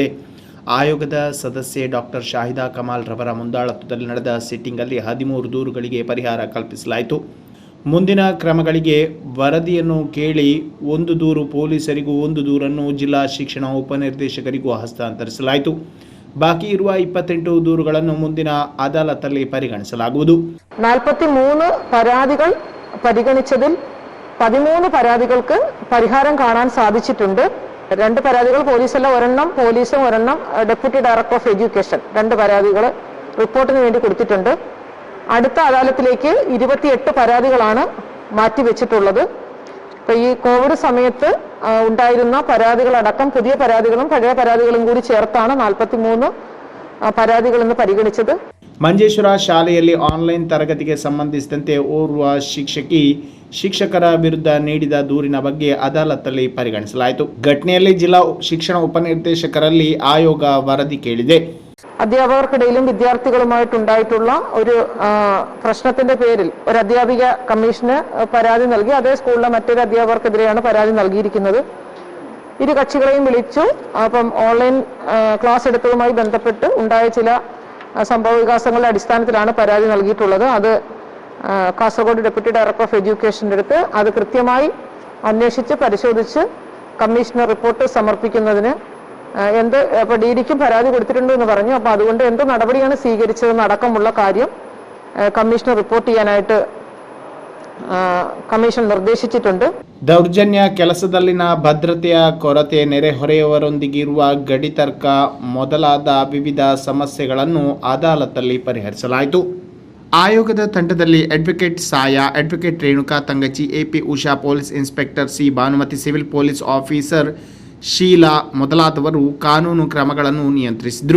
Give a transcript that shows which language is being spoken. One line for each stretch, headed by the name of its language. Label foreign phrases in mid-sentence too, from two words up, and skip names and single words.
Kannada: ಆಯೋಗದ ಸದಸ್ಯೆ ಡಾಕ್ಟರ್ ಶಾಹಿದಾ ಕಮಾಲ್ ರವರ ಮುಂದಾಳತ್ವದಲ್ಲಿ ನಡೆದ ಸಿಟ್ಟಿಂಗಲ್ಲಿ 13 ದೂರುಗಳಿಗೆ ಪರಿಹಾರ ಕಲ್ಪಿಸಲಾಯಿತು. ಮುಂದಿನ ಕ್ರಮಗಳಿಗೆ ವರದಿಯನ್ನು ಕೇಳಿ 1 ದೂರು ಪೊಲೀಸರಿಗೂ 1 ದೂರನ್ನು ಜಿಲ್ಲಾ ಶಿಕ್ಷಣ ಉಪನಿರ್ದೇಶಕರಿಗೂ ಹಸ್ತಾಂತರಿಸಲಾಯಿತು. ಬಾಕಿ ಇರುವ 28 ದೂರುಗಳನ್ನು ಮುಂದಿನ ಅದಾಲತ್ನಲ್ಲಿ ಪರಿಗಣಿಸಲಾಗುವುದು.
Malayalam: 43 പരാതികൾ പരിഗണിച്ചതിൽ 13 പരാതികൾക്ക് പരിഹാരം കാണാൻ സാധിച്ചിട്ടുണ്ട്. 2 പരാതികൾ പോലീസല്ല, ഒരെണ്ണം പോലീസും ഒരെണ്ണം
English: Deputy Director of Education
Malayalam: 2 പരാതികൾ റിപ്പോർട്ടിന് വേണ്ടി കൊടുത്തിട്ടുണ്ട്. അടുത്ത അദാലത്തിലേക്ക് 28 പരാതികളാണ് മാറ്റിവെച്ചിട്ടുള്ളത്. അപ്പോൾ ഈ കോവിഡ് സമയത്ത് ഉണ്ടായിരുന്ന പരാതികളടക്കം പുതിയ പരാതികളും പഴയ പരാതികളും കൂടി ചേർത്താണ് 43
Kannada: ಪರಾದಿಗಳನ್ನು ಪರಿಗಣಿಸಿದೆ. ಮಂಜೇಶ್ವರ ಶಾಲೆಯಲ್ಲಿ ಆನ್ಲೈನ್ ತರಗತಿಗೆ ಸಂಬಂಧಿಸಿದಂತೆ ಓರ್ವ ಶಿಕ್ಷಕರ ವಿರುದ್ಧ ನೀಡಿದ ದೂರಿನ ಬಗ್ಗೆ ಅದಾಲತ್ನಲ್ಲಿ ಪರಿಗಣಿಸಲಾಯಿತು. ಘಟನೆಯಲ್ಲಿ ಜಿಲ್ಲಾ ಶಿಕ್ಷಣ ಉಪನಿರ್ದೇಶಕರಲ್ಲಿ ಆಯೋಗ ವರದಿ ಕೇಳಿದೆ.
Malayalam: അധ്യാപകർക്കിടയിലും വിദ്യാർത്ഥികളുമായിട്ടുണ്ടായിട്ടുള്ള ഒരു പ്രശ്നത്തിന്റെ പേരിൽ ഒരു അധ്യാപിക കമ്മീഷന് പരാതി നൽകി. അതേ സ്കൂളിലെ മറ്റൊരു അധ്യാപകർക്കെതിരെയാണ് പരാതി നൽകിയിരിക്കുന്നത്. ഇരു കക്ഷികളെയും വിളിച്ചു. അപ്പം
English: online class
Malayalam: എടുത്തതുമായി ബന്ധപ്പെട്ട് ഉണ്ടായ ചില സംഭവ വികാസങ്ങളുടെ അടിസ്ഥാനത്തിലാണ് പരാതി നൽകിയിട്ടുള്ളത്. അത് കാസർഗോഡ്
English: Deputy Director of Education's
Malayalam: അടുത്ത് അത് കൃത്യമായി അന്വേഷിച്ച് പരിശോധിച്ച് കമ്മീഷന് റിപ്പോർട്ട് സമർപ്പിക്കുന്നതിന് അപ്പോൾ ഡി ഡിക്കും പരാതി കൊടുത്തിട്ടുണ്ട് എന്ന് പറഞ്ഞു. അപ്പോൾ അതുകൊണ്ട് എന്ത് നടപടിയാണ് സ്വീകരിച്ചതെന്ന് അടക്കമുള്ള കാര്യം കമ്മീഷന് റിപ്പോർട്ട് ചെയ്യാനായിട്ട്
Kannada: ಕಮಿಷನ್ ನಿರ್ದೇಶಿಸಿട്ടുണ്ട്. ದೌರ್ಜನ್ಯ, ಕೆಲಸದಲ್ಲಿನ ಭದ್ರತೆಯ ಕೊರತೆ, ನೆರೆಹೊರೆಯವರೊಂದಿಗಿರುವ ಗಡಿತರ್ಕ ಮೊದಲಾದ ವಿವಿಧ ಸಮಸ್ಯೆಗಳನ್ನು ಅದಾಲತ್ನಲ್ಲಿ ಪರಿಹರಿಸಲಾಯಿತು. ಆಯೋಗದ ತಂಡದಲ್ಲಿ ಅಡ್ವೊಕೇಟ್ ಸಾಯಾ, ಅಡ್ವೊಕೇಟ್ ರೇಣುಕಾ ತಂಗಚಿ, ಎಪಿ ಉಷಾ,
English: Police Inspector
Kannada: ಸಿ ಭಾನುಮತಿ,
English: Civil Police Officer
Kannada: ಶೀಲಾ ಮೊದಲಾದವರು ಕಾನೂನು ಕ್ರಮಗಳನ್ನು ನಿಯಂತ್ರಿಸಿದರು.